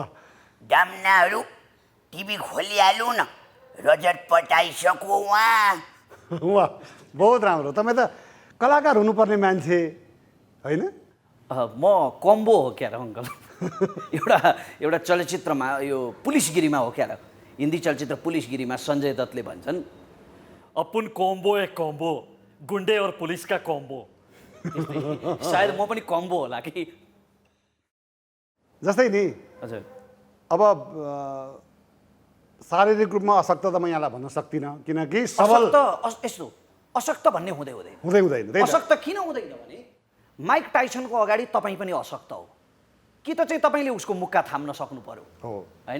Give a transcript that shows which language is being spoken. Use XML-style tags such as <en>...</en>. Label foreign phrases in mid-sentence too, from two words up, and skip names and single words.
<ne>दामनाहरू टिभी खोलिहालौँ न, रजतपट आइसक्यो उहाँ। वाह, बहुत राम्रो। तपाईँ त कलाकार हुनुपर्ने मान्छे होइन? म कम्बो हो क्या र अङ्कल। एउटा चलचित्रमा, यो पुलिसगिरीमा हो क्या र, हिन्दी चलचित्र पुलिसगिरीमा सञ्जय दत्तले भन्छन्</ne> <hi>अपन कॉम्बो एक कॉम्बो, गुंडे और पुलिस का कॉम्बो।</hi> <ne>सायद म पनि कम्बो होला कि। जस्तै नि, हजुर, अब शारीरिक रूपमा अशक्त त म यहाँलाई भन्न सक्दिनँ, किनकि सबल यस्तो अशक्त भन्ने हुँदैन। हुँदैन। अशक्त किन हुँदैन भने माइक टाइसनको अगाडि तपाईँ पनि अशक्त हो कि त चाहिँ तपाईँले उसको मुक्का थाम्न सक्नु पर्यो होइन?</ne>